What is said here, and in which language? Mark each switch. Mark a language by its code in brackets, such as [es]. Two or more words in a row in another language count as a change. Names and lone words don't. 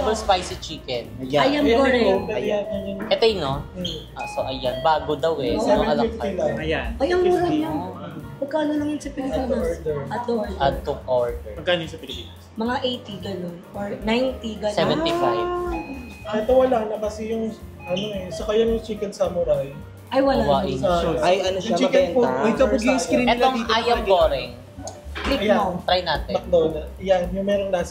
[en] double spicy chicken. [tl] Ayam goreng. Ayan, yan. Ito yun, no? So, ayan, bago daw eh. So, a la 750 carte. lang. Ayan. Ay, ang mura niya. Magkano lang yun sa Pilipinas? [en] At to order. Add to order. [tl] Magkano yung sa Pilipinas? Mga 80 ganun. Or 90 ganun. 75. Ito wala na kasi yung, saka yan yung chicken samurai. Ay, wala. Hawaii. Sa, Ay, ano siya, yung chicken mabenta. Uy, kapag yung screen nila Etong dito. ayam goreng. Click Ayan. mo. Try natin. McDonald's. Yan, yung merong nasa